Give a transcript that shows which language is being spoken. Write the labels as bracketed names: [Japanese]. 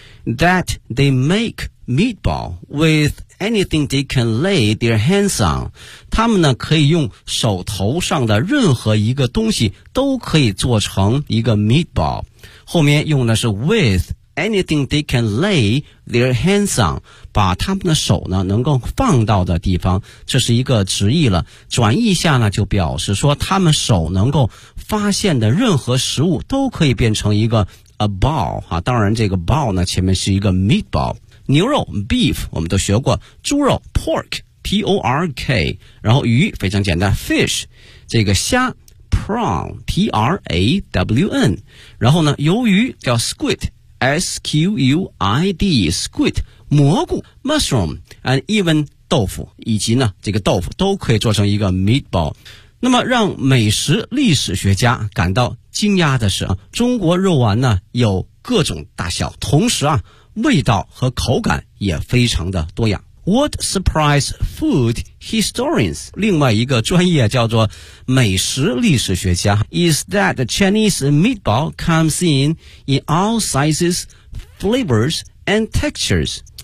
[English] That they make meatball with anything they can lay their hands on. [Chinese] 他们呢可以用手头上的任何一个东西都可以做成一个 meatball. 后面用的是 [English] with anything they can lay their hands on. [Chinese] 把他们的手呢能够放到的地方，这是一个直译了。转译下呢就表示说他们手能够发现的任何食物都可以变成一个a ball、啊、当然这个 ball 呢前面是一个 meatball。牛肉 beef 我们都学过，猪肉 pork p-o-r-k， 然后鱼非常简单 fish， 这个虾 prawn p-r-a-w-n， 然后呢鱿鱼叫 squid s-q-u-i-d squid， 蘑菇 mushroom and even 豆腐，以及呢这个豆腐都可以做成一个 meatball。那么让美食历史学家感到惊讶的是，中国肉丸呢有各种大小，同时啊味道和口感也非常的多样。 [English] What surprised food historians， [Chinese] 另外一个专业叫做美食历史学家， [English] is that the Chinese meatball comes in all sizes flavors and textures。